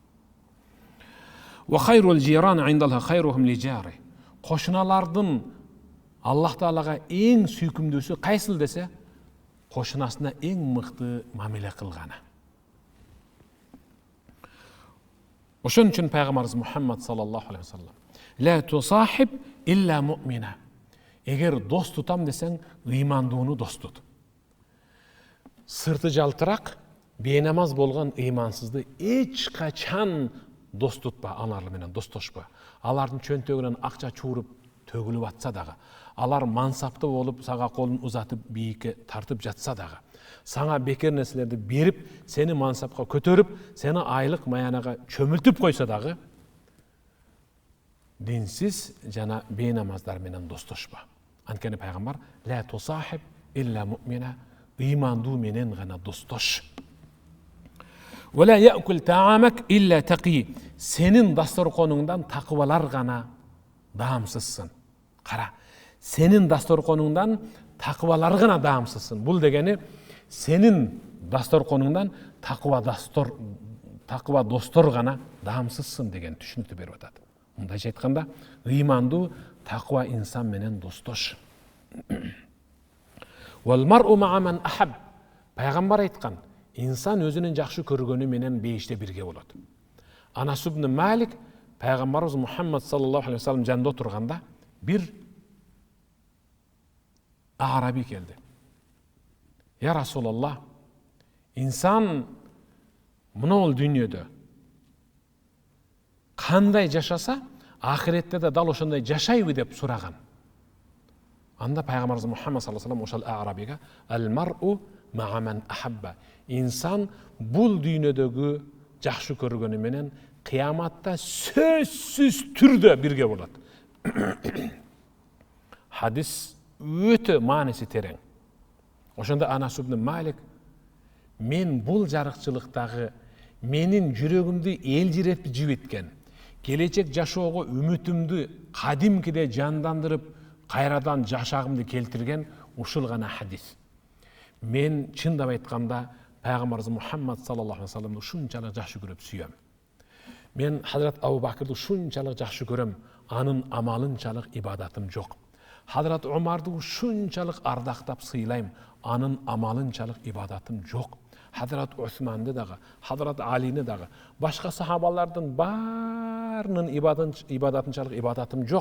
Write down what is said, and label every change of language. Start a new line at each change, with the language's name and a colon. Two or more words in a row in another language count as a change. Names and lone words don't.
Arabic: وخير الجيران عند الله خيرهم لجاره.
Kyrgyz: Кошуналардын Аллах Таалага эң сүйкүмдүүсү кайсыл десе, кошунасына эң мыкты мамиле кылганы. Ошон үчүн пайгамбарыбыз
Arabic: Мухаммад صلى الله عليه وسلم لا تصاحب إلا مؤمنا.
Kyrgyz: Эгер дос тутам десең, ыймандууну дос тут. Сырты жалтырак, бейнамаз болгон ыймансызды эч качан дос тутпа, алар менен достошпа. Алардын чөнтөгүнөн акча чууруп төгүлүп атса дагы, алар мансапты болуп сага колун узатып бийикке тартып жатса дагы, сага бекер нерселерди берип, сени мансапка көтөрүп, сени айлык маянага чөмүлтүп койсо дагы, dinsiz jana beynamazlar menен dostошпа. Анткени пайгамбар
Arabic: لا تصاحب إلا مؤمنا,
Kyrgyz: ыймандуу менен гана достош.
Arabic: ولا يأكل طعامك إلا تقي,
Kyrgyz: сенин дасторконуңдан такыбалар гана даамсызсың. Кара, сенин дасторконуңдан такыбалар гана даамсызсың. Бул дегени сенин дасторконуңдан такыба достор гана даамсызсың деген түшүнүктү берип атат. Мындайча айтканда, ыймандуу такыба инсан менен достош.
Arabic: والمرء مع من أحب.
Kyrgyz: Пайгамбар айткан, инсан өзүнүн жакшы көргөнү менен бейиште бирге болот. Анас ибн Малик пайгамбарыбыз Мухаммад
Arabic: صلى الله عليه وسلم
Kyrgyz: жанында отурганда бир араби келди.
Arabic: يا رسول الله,
Kyrgyz: инсан мынол дүйнөдө кандай жашаса, ахиретте да дал ошондой жашайбы деп сураган. Анда пайгамбарыбыз Мухаммад
Arabic: صلى الله عليه وسلم
Kyrgyz: ошол арабига
Arabic: المرء مع من أحب.
Kyrgyz: Инсан бул дүйнөдөгү жакшы көргөнү менен кыяматта сөзсүз түрдө бирге болот. Хадис өтө мааниси терең. Ошондо Анас ибн Малик, мен бул жарыкчылыктагы менин жүрөгүмдү элжиретип жибиткен, келечек жашоого үмүтүмдү кадимкиде жандандырып, кайрадан жашагымды келтирген ушул гана хадис. Мен чындап айтканда пайгамбарыбыз Мухаммад
Arabic: صلى الله عليه وسلم
Kyrgyz: ушунчалык жакшы көрүп сүйөм. Мен Хазрат Абу Бакырды ушунчалык жакшы көрөм, анын амалынчалык ибадатым жок. Хазрат Умарды ушунчалык ардактап сыйлайм, анын амалынчалык ибадатым жок. Хазрат Усманды дагы, Хазрат Алини дагы, башка сахабалардын баарынын ибадатынчалык ибадатым жок.